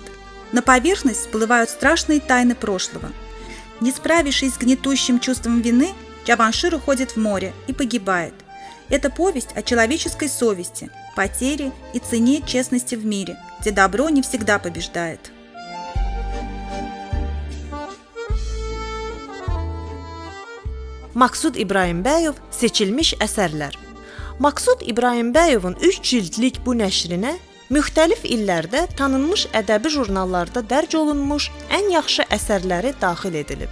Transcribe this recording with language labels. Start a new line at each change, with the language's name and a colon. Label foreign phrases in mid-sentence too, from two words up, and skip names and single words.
Russian: На поверхность всплывают страшные тайны прошлого. Не справившись с гнетущим чувством вины, Джаваншир уходит в море и погибает. Это повесть о человеческой совести, потере и цене честности в мире, где добро не всегда побеждает.
Azerbaijani: Maksud İbrahimbəyev seçilmiş əsərlər. Maksud İbrahimбəyevin 3 cildlik bu nəşrinə müxtəlif illərdə tanınmış ədəbi jurnallarda dərc olunmuş ən yaxşı əsərləri daxil edilib.